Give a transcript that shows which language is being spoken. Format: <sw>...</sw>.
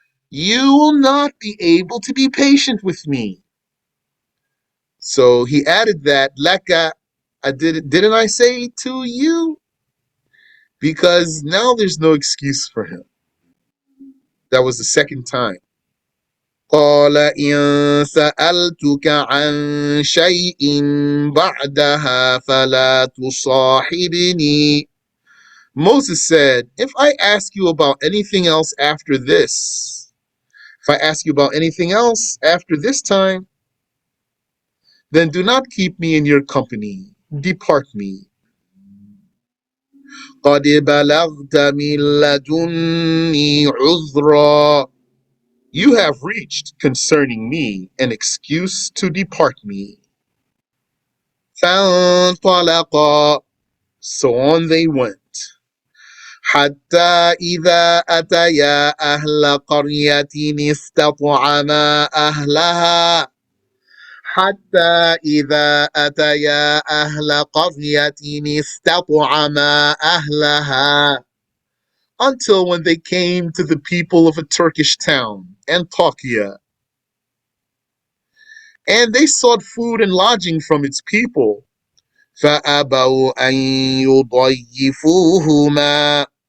<en>You will not be able to be patient with me. So he added that, laka, didn't I say to you? Because now there's no excuse for him. That was the second time.</en> <ar>قال إن سألتك عن شيء بعدها فلا تصاحبني.</ar> <en>Moses said, if I ask you about anything else after this, if I ask you about anything else after this time, then do not keep me in your company. Depart me.</en> <ar>قد بلغت من لدني عذرا.</ar> <en>You have reached concerning me an excuse to depart me.</en> <ar>فانطلقا.</ar> <en>So on they went.</en> <ar>حتى إذا أتيا أهل قرية استطعما أهلها. حتى إذا أتيا أهل قرية استطعما أهلها.</ar> <en>Until when they came to the people of a Turkish town, Antakya, and they sought food and lodging from its people.</en> <ar>فَأَبَوْا أَن يُضَيِّفُوهُمَا.</ar>